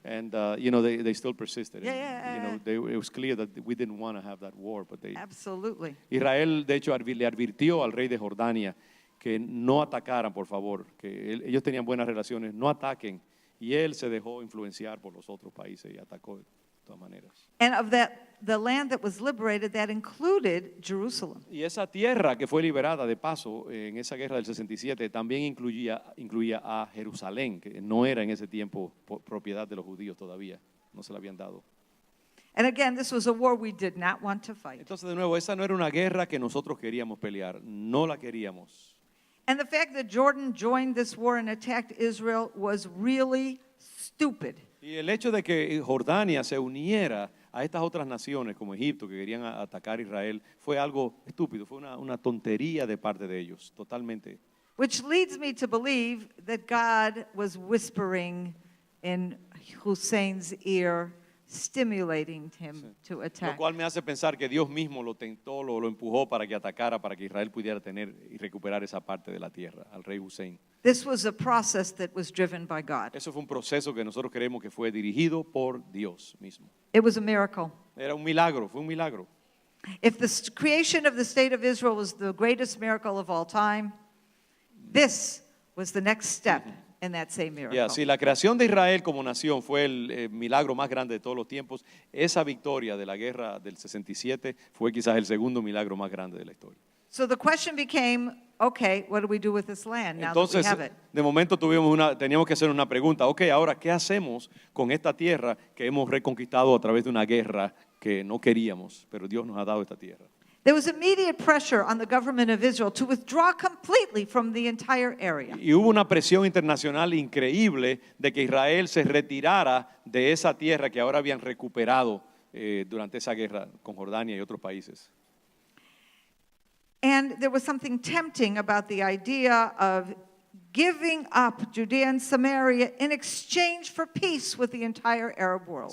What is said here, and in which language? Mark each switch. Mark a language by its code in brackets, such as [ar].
[en] And, you know, they still persisted. Yeah. You know, it was clear that we didn't want to have that war, but Absolutely. [es] Israel, de hecho, le advirtió al rey de Jordania que no atacaran, por favor, que ellos tenían buenas relaciones, no ataquen. Y él se dejó influenciar por los otros países y atacó de todas maneras. [en] And of the land that was liberated, that included Jerusalem. [es] Y esa tierra que fue liberada de paso en esa guerra del 67 también incluía a Jerusalén, que no era en ese tiempo propiedad de los judíos todavía, no se la habían dado. [en] And again, this was a war we did not want to fight. [es] Entonces, de nuevo, esa no era una guerra que nosotros queríamos pelear, no la queríamos. [en] And the fact that Jordan joined this war and attacked Israel was really stupid. [es] Y el hecho de que Jordania se uniera a estas otras naciones como Egipto que querían atacar a Israel fue algo estúpido, fue una tontería de parte de ellos, totalmente. [en] Which leads me to believe that God was whispering in Hussein's ear, stimulating him to [es] Lo [en] attack. [es] cual me hace pensar que Dios mismo lo tentó, lo empujó para que atacara, para que Israel pudiera tener y recuperar esa parte de la tierra, al rey Hussein. [en] This was a process that was driven by God. [es] Eso fue un proceso que nosotros creemos que fue dirigido por Dios mismo. [en] It was a miracle. [es] Era un milagro, fue un milagro. [en] If the creation of the state of Israel was the greatest miracle of all time, this was the next step in that same miracle. [es] Si la creación de Israel como nación fue el milagro más grande de todos los tiempos, esa victoria de la guerra del 67 fue quizás el segundo milagro más grande de la historia. [en] So the question became, okay, what do we do with this land now that we [es] Entonces, [en] have it? [es] de momento teníamos que hacer una pregunta. Ok, ahora, ¿qué hacemos con esta tierra que hemos reconquistado a través de una guerra que no queríamos, pero Dios nos ha dado esta tierra? [en] There was immediate pressure on the government of Israel to withdraw completely from the entire area. [es] Y hubo una presión internacional increíble de que Israel se retirara de esa tierra que ahora habían recuperado durante esa guerra con Jordania y otros países. [en] And there was something tempting about the idea of giving up Judea and Samaria in exchange for peace with the entire Arab world.